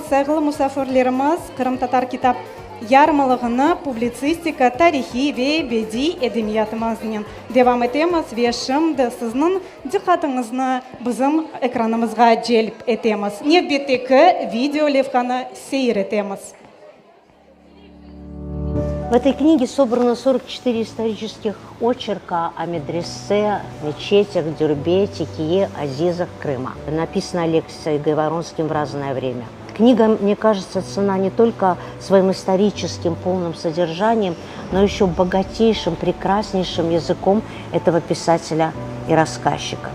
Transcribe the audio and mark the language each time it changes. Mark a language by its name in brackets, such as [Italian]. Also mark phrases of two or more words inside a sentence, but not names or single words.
[Crimean Tatar] Sevgili misafirlerimiz Kırım Tatar kitap yarmalığını publisistika, tarihi ve bedi edebiyatımızdan devam etemiz ve şimdi sizin dikkatinizni bizim ekranımızga celp etemiz. Növbetdeki video levhani seyretemiz. [Russian] В этой книге собрано 44 исторических очерка о медресе, мечетях, Дюрбе, Текие, Азизах, Крыма. Написано Алексеем Гайворонским в разное время. Книга, мне кажется, ценна не только своим историческим полным содержанием, но еще богатейшим, прекраснейшим языком этого писателя и рассказчика.